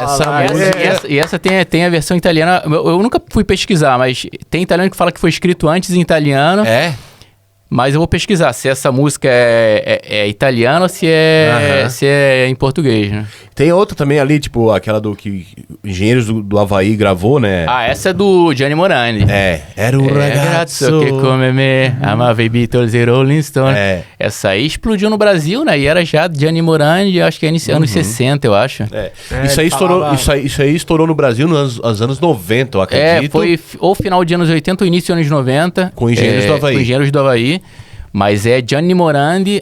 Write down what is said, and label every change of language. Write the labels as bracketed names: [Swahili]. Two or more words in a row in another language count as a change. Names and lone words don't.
[Portuguese] Essa tem a versão italiana. Eu nunca fui pesquisar, mas tem italiano que fala que foi escrito antes em italiano. Mas eu vou pesquisar se essa música é italiana ou se é em português, né? Tem outra também ali, tipo, aquela do que Engenheiros do Havaí gravou, né? Ah, essa é do Gianni Morandi. [Italian] Era o ragazzo que come me, amava i Beatles e Rolling Stone. [Portuguese] Essa aí explodiu no Brasil, né? E era já Gianni Morandi, acho que é anos 60, eu acho. Isso aí estourou no Brasil nos anos 90, eu acredito. Foi ou final de anos 80 ou início de anos 90. Com Engenheiros do Havaí. Com Engenheiros do Havaí. Mas é Gianni Morandi,